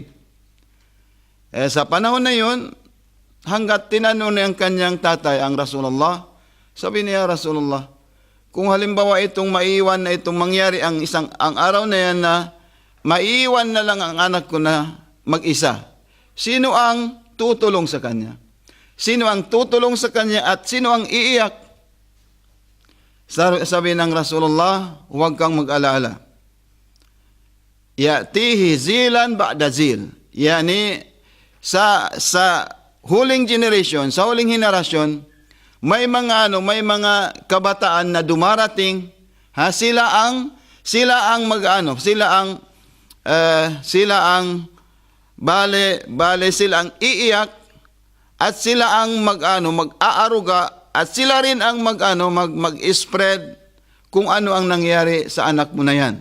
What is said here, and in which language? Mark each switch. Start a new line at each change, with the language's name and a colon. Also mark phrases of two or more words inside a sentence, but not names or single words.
Filipino: Sa panahon na yun, hanggat tinanong niya ang kanyang tatay, ang Rasulullah, sabi niya, Rasulullah, kung halimbawa itong maiiwan na itong mangyari ang araw na yan na maiiwan na lang ang anak ko na mag-isa, sino ang tutulong sa kanya? Sino ang tutulong sa kanya at sino ang iiyak? Sabi ng Rasulullah, huwag kang mag-alala.
Arabic: يأتيه ظلا بعد ظل. Yani,
Filipino: sa huling generation, sa huling henerasyon, may mga kabataan na dumarating, sila ang iiyak, at sila ang mag-aaruga, at sila rin ang mag-spread kung ano ang nangyari sa anak mo na yan.